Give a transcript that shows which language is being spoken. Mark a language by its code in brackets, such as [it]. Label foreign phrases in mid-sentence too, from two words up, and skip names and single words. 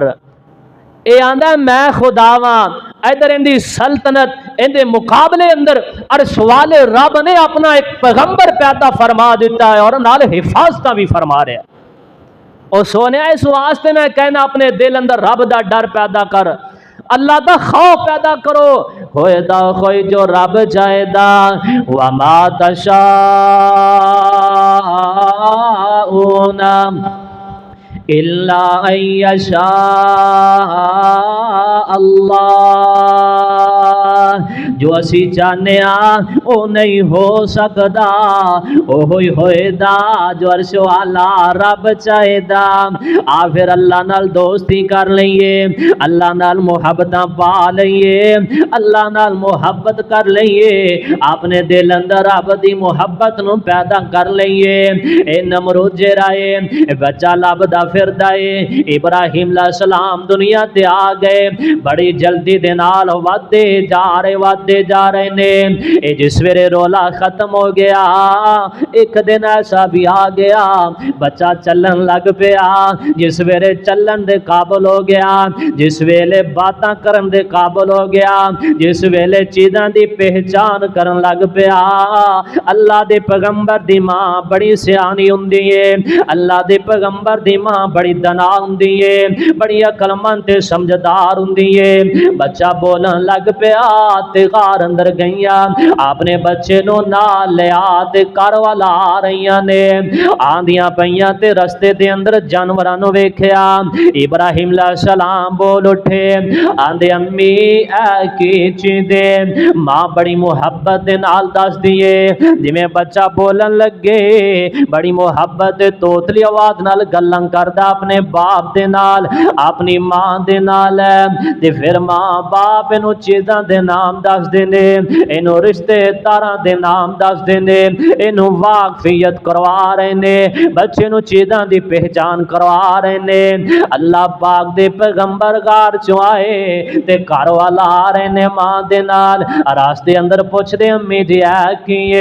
[pa] اے آندا میں خدا واں، ادھر اندی سلطنت اندے مقابلے اندر عرش والے رب نے اپنا ایک پیغمبر پیدا فرما دیتا ہے اور نال حفاظتہ بھی فرما رہا ہے۔ اور سونے اس واسطے میں کہنا اپنے دل اندر رب دا ڈر پیدا کر، اللہ دا خوف پیدا کرو، ہوئے دا کوئی جو رب چاہے دا، [ar] وَمَا تَشَاءُونَ إِلَّا أَن يَشَاءَ اللہ، [pa] جو اسی چاہنے او نہیں ہو سکدا، او ہوئی ہوئے دا جو عرش والا رب چاہے دا۔ پھر اللہ نال دوستی کر لئیے، اللہ نال محبتاں پا لئیے، اللہ نال محبت کر لئیے، اپنے دل اندر رب دی محبت نو پیدا کر لئیے۔ اے نمرود جرائے بچہ لبدا پھردائے، ابراہیم [ar] علیہ السلام [pa] دنیا تے آ گئے، بڑی جلدی دے نال ودے جا رہے نے۔ اے جس ویلے رولا ختم ہو گیا، ایک دن ایسا بھی آ گیا بچہ چلن لگ پیا، جس ویلے چلن دے قابل ہو گیا، جس ویلے باتاں کرن دے قابل ہو گیا، جس ویلے چیزاں دی پہچان کرن لگ پیا، اللہ دے پیغمبر دی ماں بڑی سیانی ہوندی ہے، اللہ دے پیغمبر دی ماں بڑی دنا ہوندی ہے، بڑی عقل مند تے سمجھدار ہوندی ہے۔ بچہ بولن لگ پیا تے غار اندر گئیاں، اپنے بچے نو نال لیا تے کر والا آ رہیاں نے، آندیاں پیاں تے رستے دے اندر جانوراں نو ویکھیا۔ ابراہیم [ar] علیہ السلام [pa] بول اٹھے، آندے امی اے کی چیزے؟ ماں بڑی محبت دے نال دس دیے، جویں بچہ بولن لگے بڑی محبت توتلی آواز نال گلاں کردا اپنے باپ دے نال، اپنی ماں دے نال، تے پھر ماں باپ انو چیزاں دے نام دس دینے، انو رشتے تاراں دے نام دس دینے، انو واقفیت کروا رہے نے، بچے نو چیزاں دی پہچان کروا رہے نے۔ اللہ پاک دے پیغمبر غار چوں آئے تے گھر والا آ رہے نے ماں دے نال، راستے اندر پوچھ دے امی جی اے کیے؟